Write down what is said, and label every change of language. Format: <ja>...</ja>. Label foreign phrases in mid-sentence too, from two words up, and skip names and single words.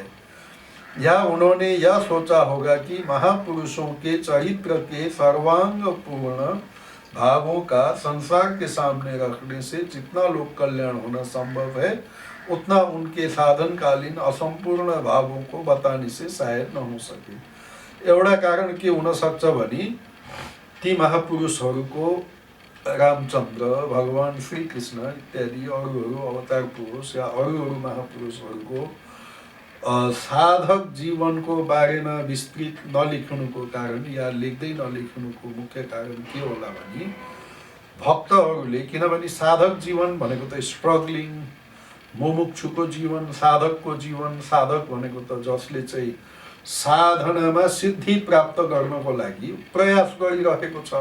<hi>या उन्होंने यह सोचा होगा कि महापुरुषों के चरित्र के सर्वांग पूर्ण भावों का संसार के सामने रखने से जितना लोक कल्याण होना संभव है उतना उनके साधनकालीन असंपूर्ण भावों को बताने से शायद न हो सके।</hi> <ne>एउटा कारण के हुन सक्छ भने ती महापुरुषहरूको, रामचन्द्र, भगवान श्री कृष्ण इत्यादि अरू अवतार पुरुष या अरू महापुरुषहरूको साधक जीवनको बारेमा विस्तृत नलेख्नुको कारण या लेख्दै नलेख्नुको मुख्य कारण के होला भने भक्तहरूले, किनभने साधक जीवन भनेको त स्ट्रगलिङ, मुमुक्षुको जीवन, साधकको जीवन, साधक भनेको त जसले चाहिँ साधनामा सिद्धि प्राप्त गर्नको लागि प्रयास गरिरहेको छ।</ne>